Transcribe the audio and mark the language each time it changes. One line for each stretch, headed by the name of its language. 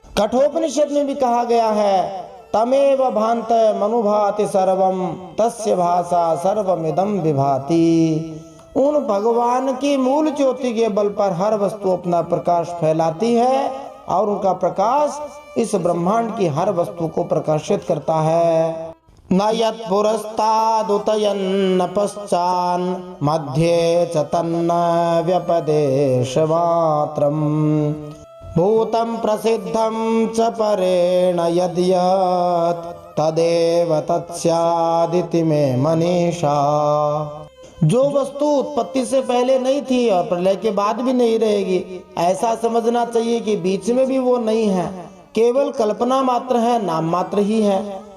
Hindi: कठोपनिषद में भी कहा गया है,
Sanskrit: तमेव भान्त मनुभाति सर्वम तस्य भाषा सर्वमिदं विभाति।
Hindi: उन भगवान की मूल ज्योति के बल पर हर वस्तु अपना प्रकाश फैलाती है और उनका प्रकाश इस ब्रह्मांड की हर वस्तु को प्रकाशित करता है।
Sanskrit: न यत् पुरस्तादुतयन्न पश्चान् मध्ये च तन्न व्यपदेशमात्रम् भूतं प्रसिद्धं च परेण यद्यत् तदेव तत्स्यादिति में मनीषा।
Hindi: जो वस्तु उत्पत्ति से पहले नहीं थी और प्रलय के बाद भी नहीं रहेगी, ऐसा समझना चाहिए कि बीच में भी वो नहीं है, केवल कल्पना मात्र है, नाम मात्र ही है।